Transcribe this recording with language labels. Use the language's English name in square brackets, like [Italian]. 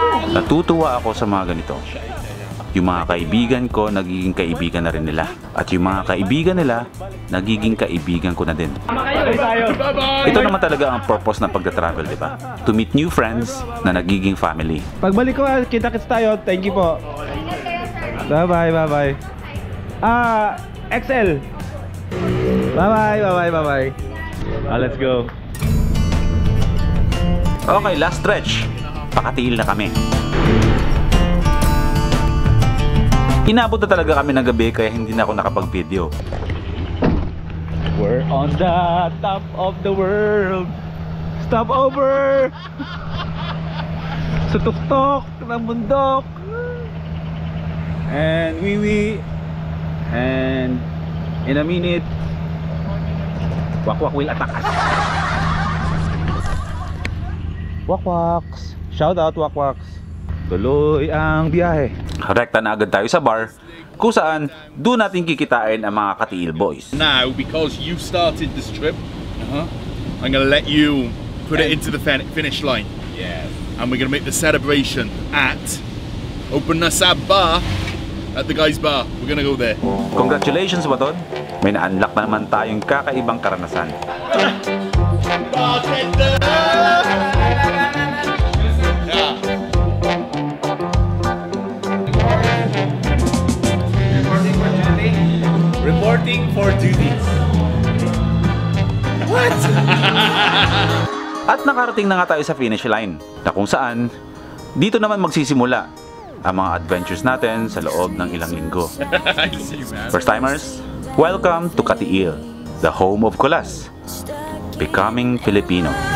[Filipino] Natutuwa ako sa mga ganito. Yung mga kaibigan ko, nagiging kaibigan na rin nila. At yung mga kaibigan nila, nagiging kaibigan ko na din. Ito naman talaga ang purpose ng pagda-travel, di ba? [English] To meet new friends na nagiging family. [Filipino] Pagbalik ko, kita-kits tayo. [English] Thank you po. Bye-bye. [Filipino] XL. [English] Bye-bye. Let's go. Okay, last stretch. [Filipino] Pakatiil na kami. Inabot na talaga kami ng gabi kaya hindi na ako nakapag-video. [English] We're on the top of the world. Stop over! [Filipino] Sa tuktok ng bundok. [English] and Wiwi, and in a minute Wakwak will attack us. Wakwaks, shout out Wakwaks. [Filipino] Tuloy ang biyahe. Rekta na agad tayo sa bar kung saan doon natin kikitain ang mga Katiil boys. [English] Now, because you started this trip, I'm gonna let you put it into the finish line. Yes. And we're gonna make the celebration at Open Nasab Bar at the guys' bar. We're gonna go there. [Filipino] Congratulations, Baton. May na-unlock na naman tayong kakaibang karanasan. [English] Bartender! Yeah. Reporting for duty. What? [Filipino] At nakarating na nga tayo sa finish line, na kung saan dito naman magsisimula ang mga adventures natin sa loob ng ilang linggo. [English] First timers, welcome to Katiil, the home of Kulas, becoming Filipino.